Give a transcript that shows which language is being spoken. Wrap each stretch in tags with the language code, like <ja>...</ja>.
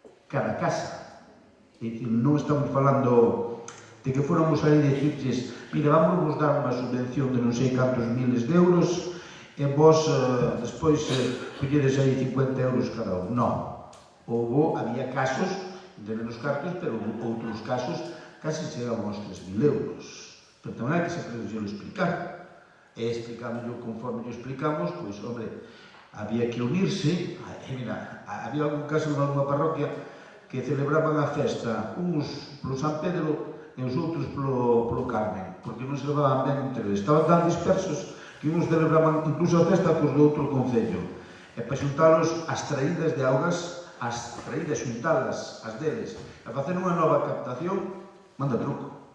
<gl>Cada casa. É dicir, non estamos falando de que fóramos aí dicirles, mira, vamos dar unha subvención de non sei cantos miles de euros e vos, despois, colledes aí 50 euros cada un. Non. Había casos de menos cartos, pero outros casos casi chegaban aos 3.000 euros. Pero tamén hai que saber explicar.</gl> <es>E explicándolo conforme lo explicamos, pois, hombre, había que unirse.</es> <gl>Mira, había algún caso en alguma parroquia que celebraban a festa, uns polo San Pedro e os outros polo Carmen, porque non se levaban ben entre eles. Estaban tan dispersos que uns celebraban incluso a festa cos do outro concello. E para xuntalos as traídas de augas, as traídas, xuntalas, as deles, a facer unha nova captación, manda truco.</gl>